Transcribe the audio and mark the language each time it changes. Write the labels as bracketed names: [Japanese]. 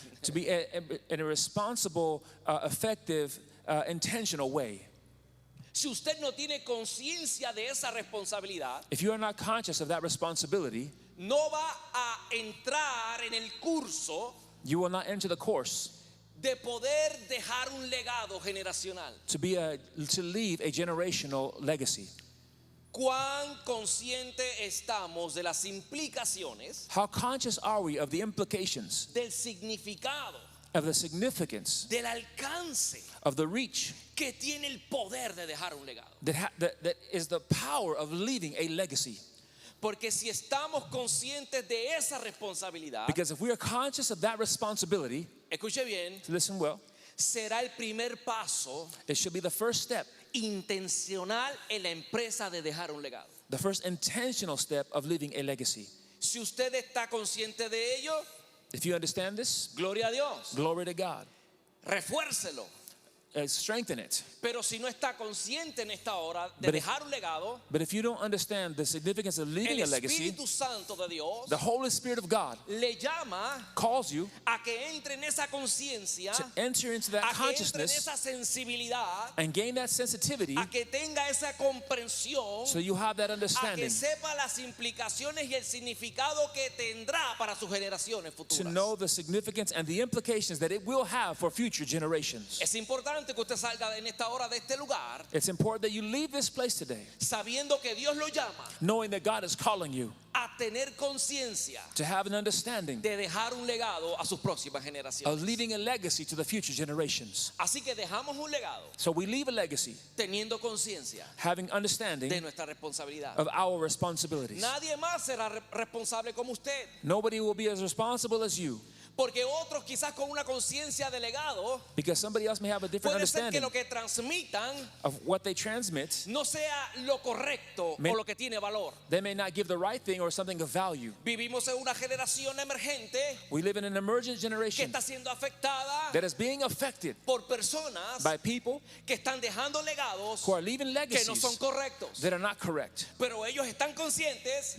[English] to be in a responsible, effective, intentional way. [Spanish] Si usted no tiene conciencia de esa responsabilidad, [English] If you are not conscious of that responsibility, [Spanish] no va a entrar en el curso [English] you will not enter the course [Spanish] de poder dejar un legado generacional. [English] to leave a generational legacy. [Spanish] ¿Cuán consciente estamos de las implicaciones, [English] How conscious are we of the implications, [Spanish] del significado, [English] of the significance, [Spanish] del alcance [English] of the reach [Spanish] que tiene el poder de dejar un legado? [English] that is the power of leaving a legacy? [Spanish] Porque si estamos conscientes de esa responsabilidad, [English] Because if we are conscious of that responsibility, [Spanish] escuche bien, [English] listen well, [Spanish] será el primer paso [English] it should be the first step, [Spanish] intencional en la empresa de dejar un legado. [English] the first intentional step of leaving a legacy. [Spanish] Si usted está consciente de ello, [English] If you understand this, [Spanish] gloria a Dios. [English] glory to God. [Spanish] Refuércelo. [English] Strengthen it. [Spanish] Pero si no está consciente en esta hora de [English] But if- [Spanish] dejar un legado, [English] But if you don't understand the significance of leaving [Spanish] el [English] a legacy, [Spanish] Espíritu Santo de Dios [English] the Holy Spirit of God [Spanish] le llama [English] calls you [Spanish] a que entre en esa conciencia, [English] to enter into that [Spanish] a que entre en [English] consciousness [Spanish] esa sensibilidad, [English] and gain that sensitivity [Spanish] a que tenga esa comprensión, [English] so you have that [Spanish] a [English] understanding [Spanish] que sepa las implicaciones y el significado que tendrá para sus generaciones [English] to [Spanish] futuras. [English] know the significance and the implications that it will have for future generations. [Spanish] Es importante que usted salga en esta hora de este lugar [English] It's important that you leave this place today [Spanish] sabiendo que Dios lo llama [English] knowing that God is calling you [Spanish] a tener conciencia [English] to have an understanding [Spanish] de dejar un legado a sus próximas [English] of [Spanish] generaciones. [English] leaving a legacy to the future generations. [Spanish] Así que dejamos un legado [English] So we leave a legacy [Spanish] teniendo conciencia [English] having [Spanish] de [English] understanding [Spanish] nuestra responsabilidad. [English] of our responsibilities. [Spanish] Nadie más será responsable como usted, [English] Nobody will be as responsible as you [Spanish] porque otros quizás con una conciencia de legado [English] because somebody else may have a different [Spanish] puede ser que [English] understanding [Spanish] lo que transmitan [English] of what they transmit. [Spanish] no sea lo correcto [English] Me- [Spanish] o lo que tiene valor. [English] They may not give the right thing or something of value. [Spanish] Vivimos en una generación emergente [English] We live in an emergent [Spanish] que [English] generation [Spanish] está siendo afectada [English] that is being affected [Spanish] por personas [English] by people [Spanish] que están dejando legados [English] who are leaving [Spanish] que no [English] legacies [Spanish] son correctos. [English] that are not correct. [Spanish] Pero ellos están conscientes